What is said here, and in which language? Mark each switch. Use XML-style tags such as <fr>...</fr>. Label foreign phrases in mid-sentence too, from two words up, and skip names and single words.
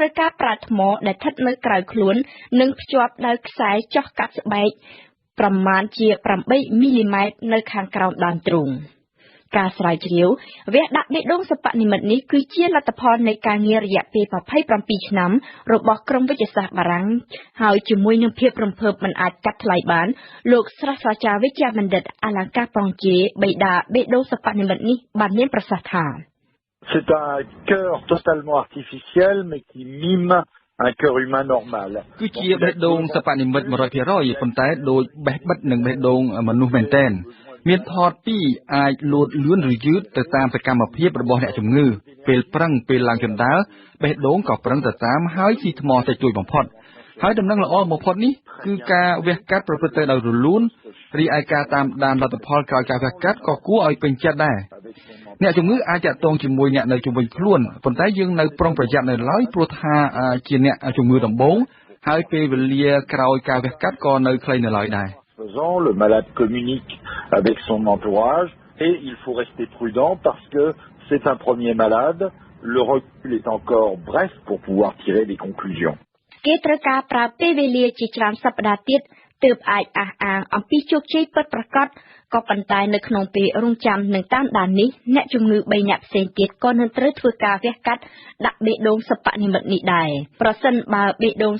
<km>ត្រូវការប្រើថ្មដែលស្ថិតនៅក្រៅខ្លួននិងភ្ជាប់ដោយខ្សែចោះកាត់ស្បែកប្រមាណជា8មីលីម៉ែត្រនៅខាងក្រោមដើមទ្រូងការស្រាវជ្រាវវះដាក់បេះដូងសិប្បនិមិត្តនេះគឺជាលទ្ធផលនៃការងាររយៈពេល27ឆ្នាំរបស់ក្រុមវិទ្យាសាស្ត្របារាំងហើយជាមួយនឹងភាពរំភើបមិនអាចកាត់ថ្លៃបានលោកសាស្ត្រាចារ្យវិជ្ជបណ្ឌិតអលង្ការប៉ងជេបិតាបេះដូងសិប្បនិមិត្តនេះបានមានប្រសាសន៍ថា</km> <fr>C'est un cœur totalement artificiel mais qui mime un cœur humain normal</fr> <km>គឺជាបេះដូងសិប្បនិមិត្ត 100% ប៉ុន្តែដូចបេះបិទនិងបេះដូងមនុស្សមែនទែនមានថតពីអាចលោតលឿនឬយឺតទៅ តាមសកម្មភាពរបស់អ្នកជំងឺពេលប្រឹងពេលឡើងជណ្ដើរបេះដូងក៏ប្រឹងទៅតាមហើយស៊ីថ្មទៅជួយបំផុតហើយដំណឹងល្អបំផុតនេះគឺការវះកាត់ប្រព្រឹត្តទៅដោយរលូនរីឯការតាមដានលទ្ធផលក្រោយការវះកាត់ក៏គួរឲ្យពេញចិត្តដែរអ្នកជំងឺអាចតាក់ទងជាមួយអ្នកនៅជុំវិញខ្លួនប៉ុន្តែយើងនៅប្រុងប្រយ័ត្ននៅឡើយព្រោះថាជាអ្នកជំងឺដំបូងហើយពេលវេលាក្រោយការវះកាត់ក៏នៅខ្លីនៅឡើយដែរ</km> <fr>Le malade communique avec son entourage et il faut rester prudent parce que c'est un premier malade. Le recul est encore bref pour pouvoir tirer des conclusions.</fr> <km>គេត្រូវការប្រើពេលវេលាជាច្រើនសប្តាហ៍ទៀតទើបអាចអះអាងអំពីជោគជ័យពិតប្រាកដក៏ប៉ុន្តែនៅក្នុងពេលរងចាំនឹងតាមដាននេះអ្នកជំងឺ3នាក់ផ្សេងទៀតក៏នឹងត្រូវធ្វើការវះកាត់ដាក់បេះដូងសិប្បនិមិត្តនេះដែរប្រសិនបើបេះដូង</km>